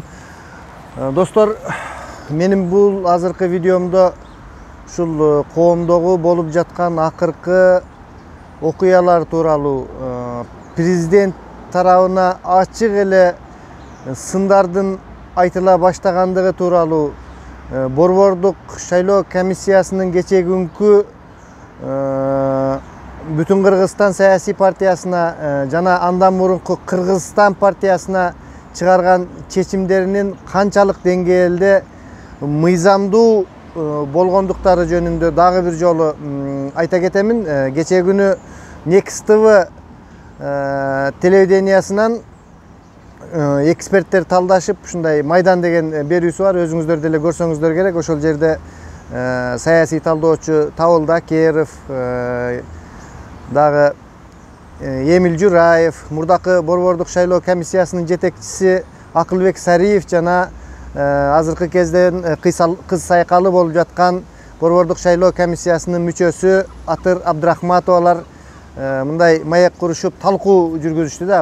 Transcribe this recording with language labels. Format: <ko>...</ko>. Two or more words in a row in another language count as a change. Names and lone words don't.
<ky>Достор, менин бул азыркы видеомдо ушул коомдогу болуп жаткан акыркы окуялар тууралуу президент тарабына ачык эле сындардын айтыла баштагандыгы тууралуу Борбордук шайлоо комиссиясынын кечеги күнкү Bütün Kırgızstan siyasi partiyasına jana andan murunku Kırgızstan partiyasına çıkargan çeçimlerinin kançalık dengelde mıyzamdуу болгондуктары жөнүндө дагы бир жолу айта кетемин. Кече күнү Next TV телевидениясынан эксперттер талдашып ушундай майдан деген берүүсү бар. Өзүңүздөр деле көрсөңүздөр керек. Ошол жерде саясий талдоочу Табылды Акеров, дагы Эмил Жураев, мурдакы Борбордук шайлоо комиссиясынын жетекчиси Акылбек Сариев жана азыркы кезден кыз сайкалы болуп жаткан Борбордук шайлоо комиссиясынын мүчөсү Атыр Абдрахматовалар мындай маек курушуп талкуу жүргүзүштү да.</ky>